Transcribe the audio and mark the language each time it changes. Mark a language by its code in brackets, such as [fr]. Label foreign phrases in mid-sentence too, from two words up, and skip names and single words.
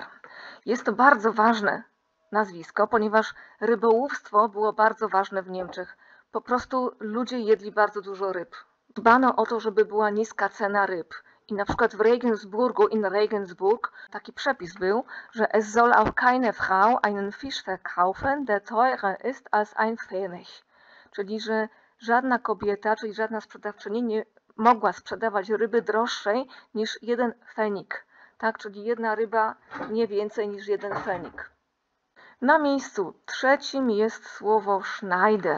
[pl] Jest to bardzo ważne nazwisko, ponieważ rybołówstwo było bardzo ważne w Niemczech. Po prostu ludzie jedli bardzo dużo ryb. Dbano o to, żeby była niska cena ryb. I na przykład w Regensburg taki przepis był, że [de] es soll auch keine Frau einen Fisch verkaufen, der teurer ist als ein Pfennig. [pl] Czyli, że żadna kobieta, czyli żadna sprzedawczyni nie mogła sprzedawać ryby droższej niż 1 pfennig. Tak, czyli jedna ryba nie więcej niż 1 pfennig. Na miejscu 3. jest słowo Schneider.